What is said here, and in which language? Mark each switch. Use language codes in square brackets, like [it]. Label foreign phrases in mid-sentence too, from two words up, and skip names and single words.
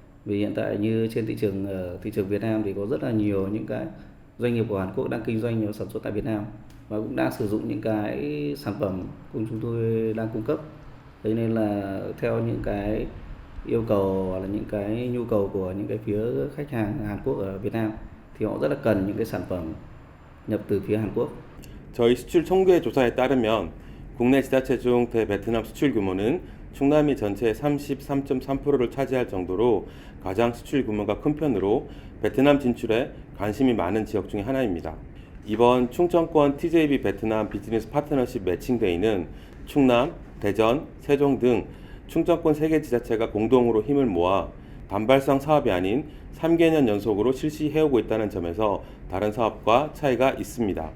[vi] Vì hiện tại như trên thị trường Việt Nam thì có rất là nhiều những cái doanh nghiệp của Hàn Quốc đang kinh doanh sản xuất tại Việt Nam và cũng đang sử dụng những cái sản phẩm của chúng tôi đang cung cấp. Thế nên là theo những cái yêu cầu hoặc là những cái nhu cầu của những cái phía khách hàng Hàn Quốc ở Việt Nam thì họ rất là cần những cái sản phẩm nhập từ phía Hàn Quốc. [ko] 저희 수출 총괄 조사에 따르면 국내 지자체 중 대베트남 수출 규모는 충남이 전체의 33.3%를 차지할 정도로 가장 수출 규모가 큰 편으로 베트남 진출에 관심이 많은 지역 중에 하나입니다. 이번 충청권 TJB 베트남 비즈니스 파트너십 매칭데이는 충남, 대전, 세종 등 충청권 3개 지자체가 공동으로 힘을 모아 단발성 사업이 아닌 3개년 연속으로 실시해오고 있다는 점에서 다른 사업과 차이가 있습니다.